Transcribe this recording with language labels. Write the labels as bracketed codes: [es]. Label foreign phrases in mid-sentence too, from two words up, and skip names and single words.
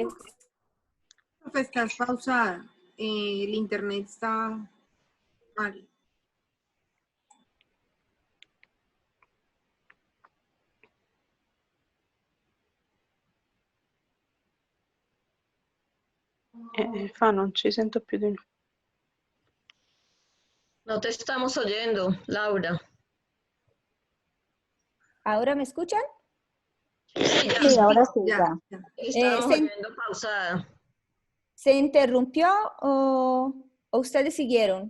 [es] Profe, estás pausada. El internet está mal. [it] Fa, non ci sento più di nuovo. [es] No te estamos oyendo, Laura. ¿Ahora me escuchan? Sí, ya. Sí, ahora sí, Ya, ya. ya. Estábamos oyendo pausada. ¿Se interrumpió o ustedes siguieron?